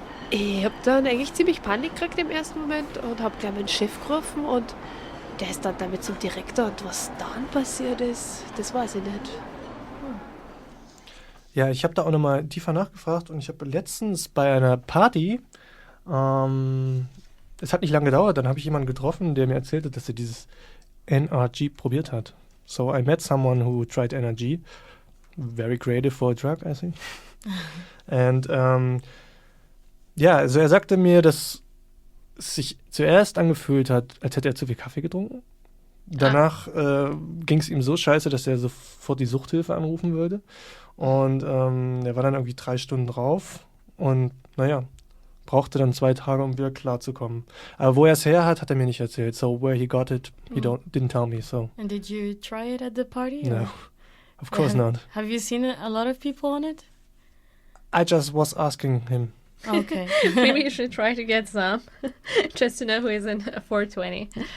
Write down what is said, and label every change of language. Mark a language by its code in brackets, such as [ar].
[de] Ich habe dann eigentlich ziemlich Panik gekriegt im ersten Moment und habe gleich meinen Chef gerufen und der ist dann damit zum Direktor und was dann passiert ist, das weiß ich nicht. Ja, ich habe da auch nochmal tiefer nachgefragt und ich habe letztens bei einer Party, es hat nicht lange gedauert, dann habe ich jemanden getroffen, der mir erzählte, dass er dieses NRG probiert hat. [en] So I met someone who tried NRG. Very creative for a drug, I think. [de] And ja, also er sagte mir, dass es sich zuerst angefühlt hat, als hätte er zu viel Kaffee getrunken. Danach ging es ihm so scheiße, dass er sofort die Suchthilfe anrufen würde. Und er war dann irgendwie 3 Stunden drauf und naja, brauchte dann 2 Tage, um wieder klarzukommen. Aber wo er es her hat, hat er mir nicht erzählt. [en] So where he got it, he didn't tell me. So. And did you try it at the party? No, of course not. Have you seen a lot of people on it? I just was asking him. Okay. Maybe you should try to get some, just to know who is in 420.